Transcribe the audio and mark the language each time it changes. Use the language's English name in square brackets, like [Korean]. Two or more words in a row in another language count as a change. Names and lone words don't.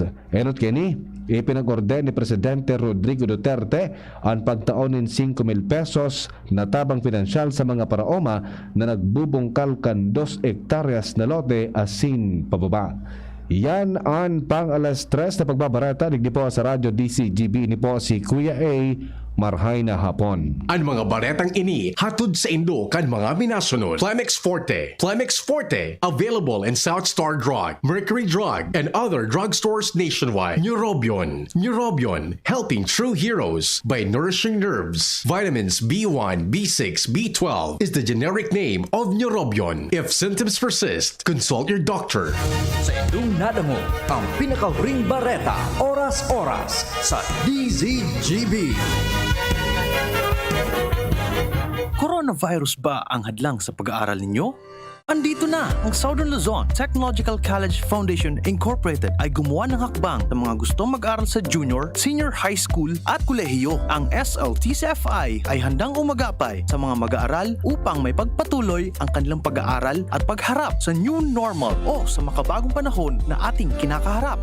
[Bikol] Enot kini, ipinag-orden ni Presidente Rodrigo Duterte ang pagtaon ng 5,000 pesos na tabang pinansyal sa mga paraoma na nagbubungkal kan 2 hektaryas na lote asin pababa. Yan ang pang alas 3 na pagbabarata. Digdi po sa radyo DCGB ni po si Kuya A. marhay na hapon. Ang mga baretang ini hatod sa Indo kan mga minasunod. Plemex Forte. [English] Plemex Forte, available in South Star Drug, Mercury Drug, and other drugstores nationwide. Neurobion. Neurobion, helping true heroes by nourishing nerves. Vitamins B1, B6, B12 is the generic name of Neurobion. If symptoms persist, consult your doctor. [Bikol] Sa inyong nadango, ang pinaka-ring bareta, oras-oras sa DZGB. [Filipino] Coronavirus ba ang hadlang sa pag-aaral ninyo? Andito na ang Southern Luzon Technological College Foundation Incorporated ay gumawa ng hakbang sa mga gustong mag-aral sa junior, senior high school at kolehiyo. Ang SLTCFI ay handang umagapay sa mga mag-aaral upang may pagpatuloy ang kanilang pag-aaral at pagharap sa [English] new normal [Filipino] o sa makabagong panahon na ating kinakaharap.